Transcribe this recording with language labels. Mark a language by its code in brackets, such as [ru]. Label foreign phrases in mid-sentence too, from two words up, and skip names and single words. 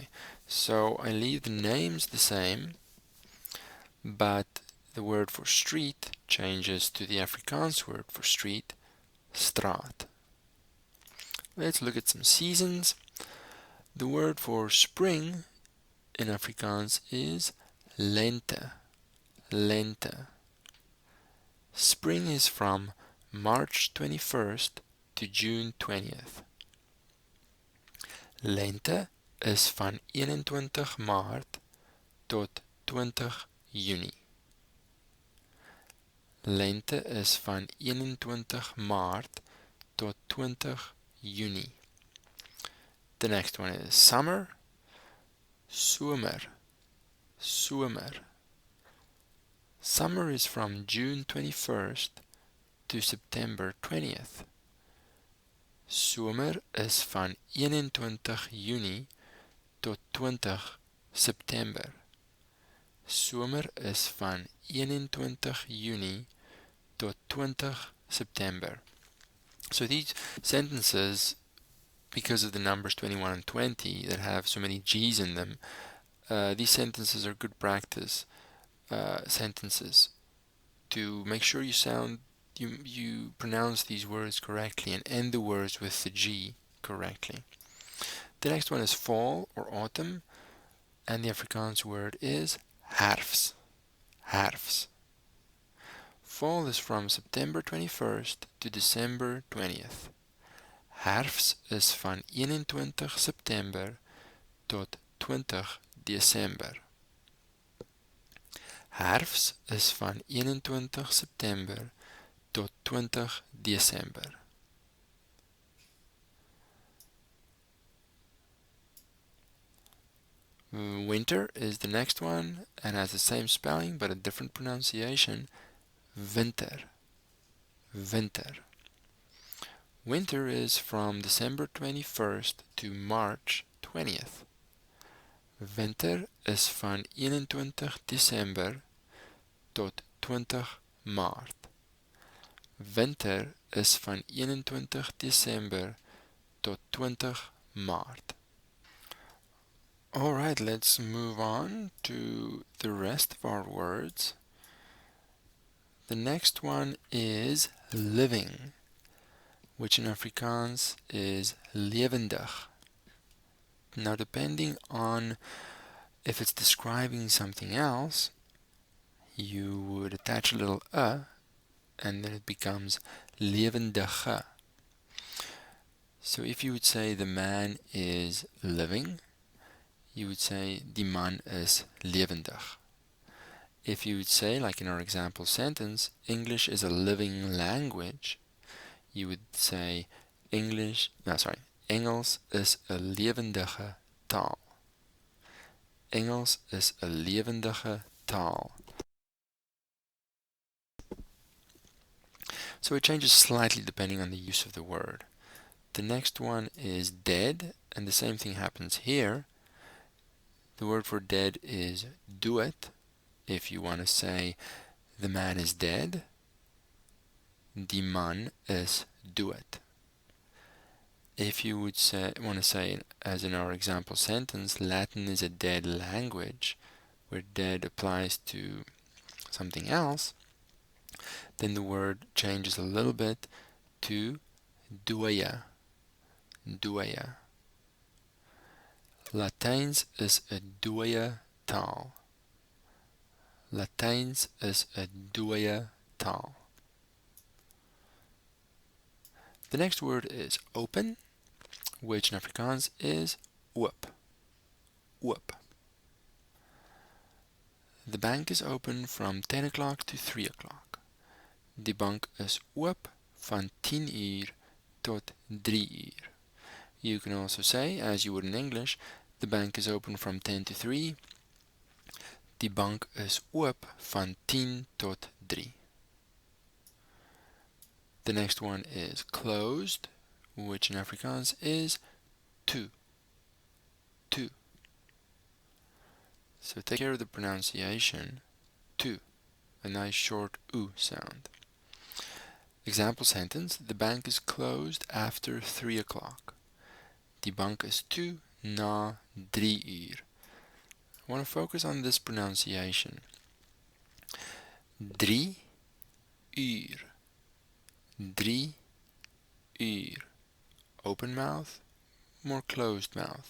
[en] So I leave the names the same, but the word for street changes to the Afrikaans word for street, straat. Let's look at some seasons. The word for spring in Afrikaans is lente. Lente. Spring is from March 21st to June 20th. [af] Lente is van 21 Maart tot 20 Junie. Lente is van 21 Maart tot 20 Junie. [en] The next one is summer. [af] Somer. Somer. [en] Summer is from June 21st to September 20th. [af] Somer is van 21 Junie tot 20 September. Somer is van 21 Junie tot 20 September. [en] So these sentences, because of the numbers 21 and 20 that have so many G's in them, these sentences are good practice sentences to make sure you pronounce these words correctly and end the words with the G correctly. The next one is fall or autumn, and the Afrikaans word is herfst. Herfst. Fall is from September 21st to December 20th. [af] Herfst is van 21 September tot 20 December. Herfst is van 21 September tot 20 December. [en] Winter is the next one and has the same spelling but a different pronunciation. Winter. Winter. Winter is from December 21st to March 20th. [af] Winter is van 21 December tot 20 Maart. Winter is van 21 December tot 20 Maart. [en] Alright, let's move on to the rest of our words. The next one is living, which in Afrikaans is levendig. Now, depending on if it's describing something else, you would attach a little and then it becomes levendige. So if you would say the man is living, you would say [af] die man is levendig. [en] If you would say, like in our example sentence, English is a living language, you would say [af] Engels is 'n levendige taal. Engels is 'n levendige taal. [en] So it changes slightly depending on the use of the word. The next one is dead, and the same thing happens here. The word for dead is dood. If you want to say the man is dead, [af] die man is dood. [en] If you would want to say, as in our example sentence, Latin is a dead language, where dead applies to something else, then the word changes a little bit to dooie. [af] Dooie. Latijns is 'n dooie taal. Latijns is 'n dooie taal. [en] The next word is open, which in Afrikaans is oop. Oop. The bank is open from 10 o'clock to 3 o'clock. [af] Die bank is oop van 10 uur tot 3 uur. [en] You can also say, as you would in English, the bank is open from 10 to 3. [af] Die bank is oop van 10 tot 3. [en] The next one is closed, which in Afrikaans is toe. Toe. So take care of the pronunciation. Toe. A nice short oo sound. Example sentence: the bank is closed after 3 o'clock. [af] Die bank is toe na 3 uur. [en] I want to focus on this pronunciation. 3 uur. 3 uur. Open mouth, more closed mouth.